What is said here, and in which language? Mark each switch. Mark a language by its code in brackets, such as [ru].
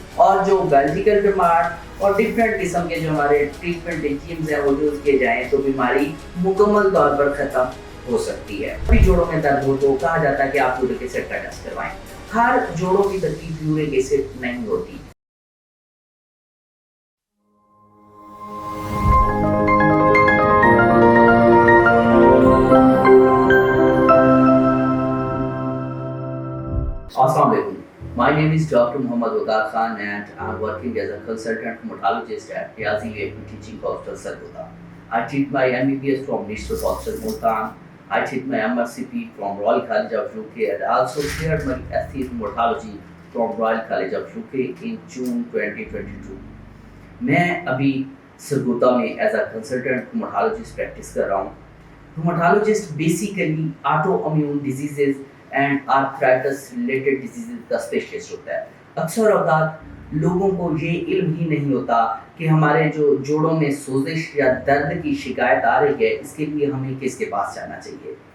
[ur] اور جو بیولوجیکل ڈرماٹ اور ڈفرینٹ قسم کے جو ہمارے ٹریٹمنٹ ریجیمز ہیں وہ یوز کیے جائیں تو بیماری مکمل طور پر ختم ہو سکتی ہے۔ بھی جوڑوں میں درد ہو تو کہا جاتا ہے کہ آپ یورک ایسڈ کا ٹیسٹ کروائیں۔ ہر جوڑوں کی تکلیف یورک ایسڈ نہیں ہوتی۔ Assalamu alaikum. [en] My name is Dr. Muhammad Waqar Khan and I'm working as a consultant rheumatologist at Riazi Leku Teaching Hospital, Sargodha. I treat my MBBS from National Hospital, Multan. I treat my MRCP from Royal College of UK and also cleared my ST rheumatology from Royal College of UK in June 2022. [ur] میں ابھی سرگودا میں [en] as a consultant rheumatologist [ur] practice کر رہا ہوں۔ روماٹولوجسٹ basically [en] autoimmune diseases and arthritis related diseases [ur] کا specialist ہوتا ہے۔ اکثر اوقات لوگوں کو یہ علم ہی نہیں ہوتا کہ ہمارے جو جوڑوں میں سوزش یا درد کی شکایت آ رہی ہے اس کے لیے ہمیں کس کے پاس جانا چاہیے۔